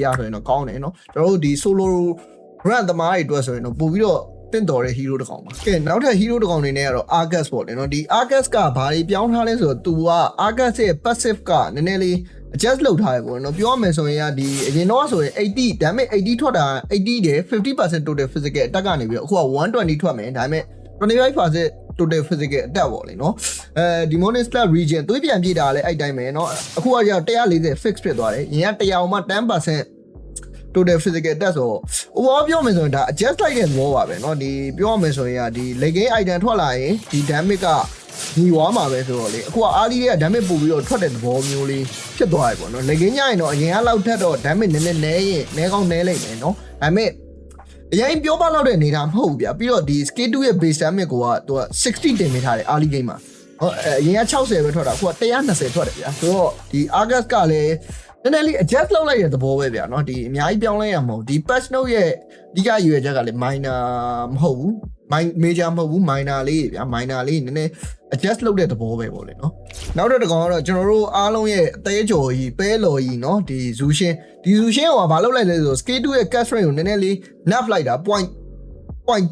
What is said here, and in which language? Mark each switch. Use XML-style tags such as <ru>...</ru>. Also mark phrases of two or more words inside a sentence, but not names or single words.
<my>ဆိုရင်တော့ကောင်းတယ်เนาะကျွန်တော်တို့ဒီ</my> <en>solo run</en> <my>သမားတွေအတွက်ဆိုရင်တော့ပို့ပြီးတော့တင့်တော်တဲ့ hero တကောင်ပါကဲနောက်ထပ် hero တကောင်တွေနဲ့ကတော့ Argus ပေါ့လေเนาะဒီ Argus ကဘာတွေပြောင်းထားလဲဆိုတော့သူက Argus ရဲ့ passive ကနည်းနည်းလေး adjust လုပ်ထားရပေါ့နော်ပြောရမယ်ဆိုရင်ဒီအရင်တော့ဆိုရင်80 damage 80ထွက်တာ80တယ် 50%</my> <en>total physical attack</en> <my>ကနေပြီးတော့အခုက120ထွက်မယ်ဒါပေမဲ့ 25%</my> <en>total physical attack</en> <my>ပေါ့လေနော်</my> <en>demonic slab region</en> <my>သွေးပြန်ပြေးတာလည်းအဲ့တိုင်းပဲเนาะအခုကကျတော့140 fix ဖြစ်သွားတယ်ရင်က100မှ 10%</my> <en>total physical attack</en> <my>ဆိုoverall ပြောမယ်ဆိုရင်ဒါ adjust လိုက်တဲ့သဘောပါပဲเนาะဒီပြောရမယ်ဆိုရင်ဒီ</my> <en>leg game item</en> <my>ထွက်လာရင်ဒီ damage ကညီဝါမှာပဲဆိုတော့လေအခုကအားလေးတွေက damage ပို့ပြီးတော့ထွက်တဲ့သဘောမျိုးလေး ဖြစ်သွားပြီပေါ့နော်</my> <en>leg game</en> <my>ညရင်တော့အရင်ကလောက်ထက်တော့ damage နည်းနည်းနဲရင်နဲကောင်းနဲလိုက်မယ်နော်ဒါပေမဲ့အရင်ပြောပါတော့တဲ့နေတာမဟုတ်ဘူးဗျာပြီးတော့ဒီ scale 2ရဲ့</my> <en>base damage</en> <my>ကိုကသူက60တင်ပေးထားတယ်</my> <en>early game</en> <my>မှာဟောအရင်က60ပဲထွက်တာအခုက120ထွက်တယ်ဗျာဆိုတော့ဒီ Argus ကလည်းနည်းနည်းလေး adjust လုပ်လိုက်တဲ့သဘောပဲဗျာနော်ဒီအများကြီးပြောင်းလဲရမှာမဟုတ်ဒီ</my> <en>patch note</en> <my>ရဲ့အဓိကရွေချက်ကလည်း minor မဟုတ်ဘူးmajor မဟုတ်ဘူး minor လေးဗျာ minor လေးနည်းနည်း adjust လုပ်တဲ့သဘောပဲပေါ့လေနော်နောက်တစ်ကောင်ကတော့ကျွန်တော်တို့အားလုံးရဲ့အသေးကြော်ကြီးပဲလော်ကြီးနော်ဒီ Zushin ဒီ Zushin ကဘာလုပ်လိုက်လဲဆိုတော့ scale 2ရဲ့</my> <en>cast rate</en> <my>ကိုနည်းနည်းလေး nerf လိုက်တာ 0.2</my>